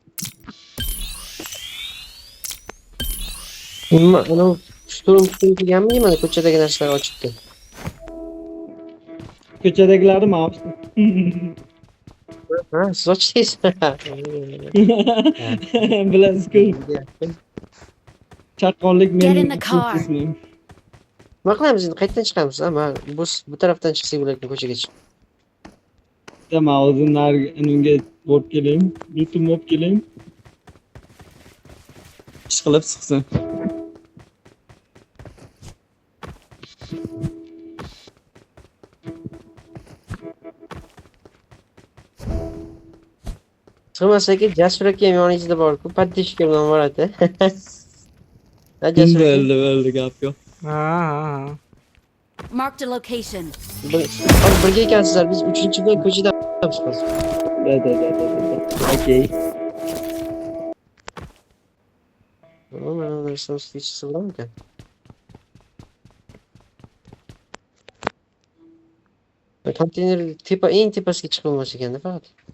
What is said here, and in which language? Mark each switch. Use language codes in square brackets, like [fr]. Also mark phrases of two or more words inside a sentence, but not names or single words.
[uz] Ana shturm kelganmi, mana ko'chadagi narsalar ochibdi. Ko'chadagilarni men ochdim. Ha, siz ochdingiz. Bilasiz-ku, chaqqonlik [en] Get in [uz] mening [en] the car. [uz] qismim. Nima qilamiz endi, qayerdan chiqamiz? Ama bu tarafdan chiqsak bo'larkan ko'chaga chiqib. Men o'zim unga borib kelaymi? Bitim olib kelaymi? Ish qilib chiqsin. Sig'masa-ki, Jasur aka ham yoningizda bor-ku, paddishka bilan boradi. Ha, Kim Jasur aka. bildi gap yo'q. Ha. [en] Marked a location. [uz] Birga ekansizlar, biz 3-dan ko'chada chiqamiz. Da. Okey. Mana narsamiz hech bo'larmikan? Konteyner eng tepasiga chiqib bo'lmas ekanda faqat.